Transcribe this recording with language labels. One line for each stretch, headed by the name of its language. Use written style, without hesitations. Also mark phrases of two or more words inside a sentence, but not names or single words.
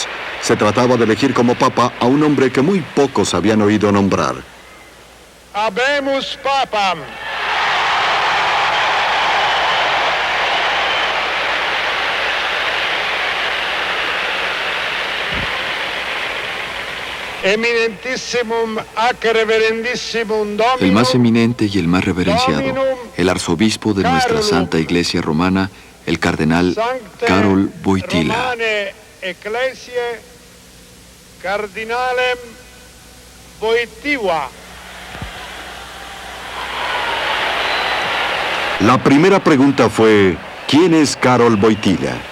Spanish: Se trataba de elegir como papa a un hombre que muy pocos habían oído nombrar.
Latin: Habemus Papam. Eminentissimum ac reverendissimum Dominum,
Spanish: el más eminente y el más reverenciado, el arzobispo de nuestra Santa Iglesia Romana, el cardenal Karol Wojtyła.
Latin: Romane Ecclesiae Cardinalem Wojtyła.
Spanish: La primera pregunta fue, ¿quién es Karol Wojtyła?